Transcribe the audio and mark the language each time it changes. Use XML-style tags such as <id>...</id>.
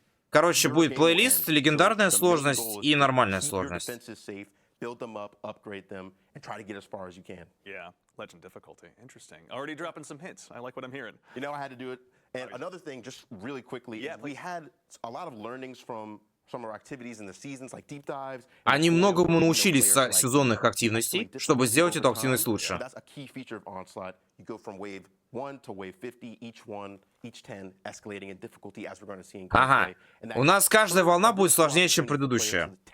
<ru>Короче, будет плейлист, легендарная сложность и нормальная сложность.</ru> <en>Build them up, upgrade them, and try to get as far as you can. Yeah, legend difficulty. Interesting. Already dropping some hints. I like what I'm hearing. You know, I had to do it. And another thing, just really quickly, we had a lot of learnings from some of our activities in the seasons, like deep dives.</en> <ru>Они многому научились с сезонных активностей, чтобы сделать эту активность лучше.</ru> <en>That's a key feature of Onslaught. You go from wave 1 to wave 50, each 10 escalating in difficulty, as we're going to see in gameplay.</en> <ru>Ага. У нас каждая волна будет сложнее, чем предыдущая.</ru>